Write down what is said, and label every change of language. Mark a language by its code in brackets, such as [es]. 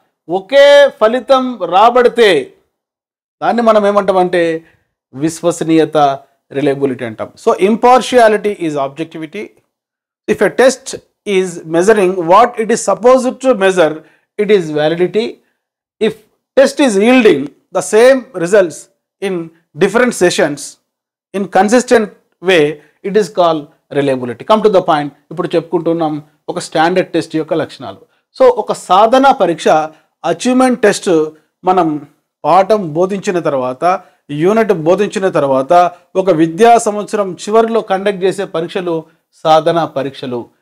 [te] ఒకే ఫలితం రాబడితే దాన్ని మనం ఏమంటామంటే విశ్వసనీయత, రిలయబిలిటీ అంటాం. [en] So impartiality is objectivity. If a test is measuring what it is supposed to measure, it is validity. If test is yielding the same results in different sessions in consistent way, it is called reliability. Come to the point. [te] ఇప్పుడు చెప్పుకుంటున్నాం ఒక standard test యొక్క లక్షణాలు. So ఒక సాధన పరీక్ష, achievement test మనం పాఠం బోధించిన తర్వాత, యూనిట్ బోధించిన తర్వాత ఒక విద్యా సంవత్సరం చివరిలో కండక్ట్ చేసే పరీక్షలు సాధన పరీక్షలు.